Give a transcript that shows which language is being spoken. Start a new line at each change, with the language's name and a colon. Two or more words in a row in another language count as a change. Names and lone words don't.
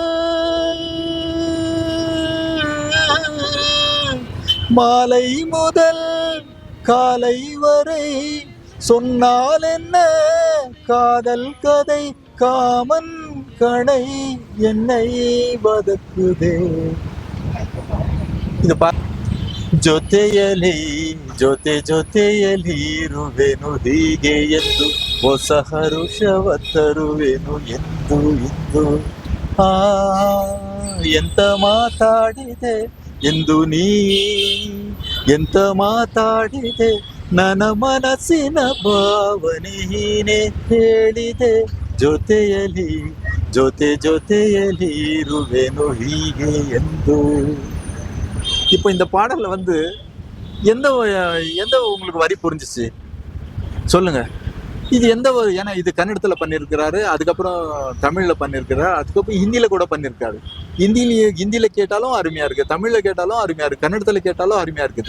Tamil: காலை வரை, சொன்னால் என்ன காதல் கதை, காமன் கணை என்னை ಬದುಕುದೆ.
Kannada: ಇದು ಜೊತೆಯಲಿ ಜೊತೆಯಲಿ ಇರುವೆನು ಹೀಗೆ ಎಂದು, ಹೊಸ ಹರುಷವ ತರುವೆನು ಎಂದು ಎಂದು. ಎಂತ ಮಾತಾಡಿದೆ ಎಂದು ನೀ, ಎಂತ ಮಾತಾಡಿದೆ ನನ್ನ ಮನಸ್ಸಿನ ಭಾವನೆ ನೀನೆ ಹೇಳಿದೆ, ಜೊತೆಯಲಿ ಜೊತೆಯಲಿ ಇರುವೆನು ಹೀಗೆ ಎಂದು.
Tamil: இப்போ இந்த பாடல்ல வந்து எந்த எந்த உங்களுக்கு வரி புரிஞ்சிச்சு சொல்லுங்க? இது எந்த ஒரு, ஏன்னா இது கன்னடத்தில் பண்ணியிருக்கிறாரு, அதுக்கப்புறம் தமிழில் பண்ணியிருக்கிறாரு, அதுக்கப்புறம் ஹிந்தியில் கூட பண்ணியிருக்காரு. ஹிந்தியில் கேட்டாலும் அருமையாக இருக்குது, தமிழில் கேட்டாலும் அருமையாக இருக்குது, கன்னடத்தில் கேட்டாலும் அருமையாக இருக்குது.